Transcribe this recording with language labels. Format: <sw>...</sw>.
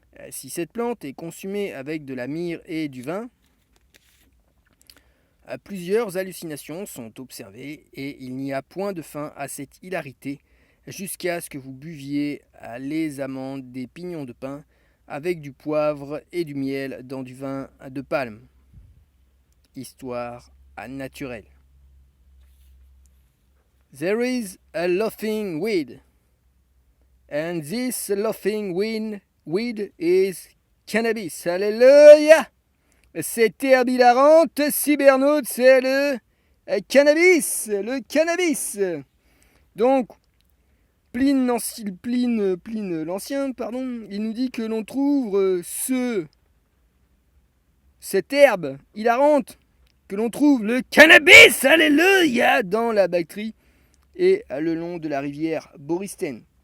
<fr>Si cette plante est consumée avec de la myrrhe et du vin, plusieurs hallucinations sont observées et il n'y a point de fin à cette hilarité jusqu'à ce que vous buviez les amandes des pignons de pin avec du poivre et du miel dans du vin de palme. Histoire naturelle.</fr> <en>There is a laughing weed, and this laughing weed is cannabis.</en> <fr>Alléluia! Cette herbe hilarante, cybernaute, c'est le cannabis. Le cannabis. Donc, Pline l'Ancien, il nous dit que l'on trouve cette herbe hilarante, que l'on trouve le cannabis, alléluia, dans la Bactrie et le long de la rivière Borysthène.</fr>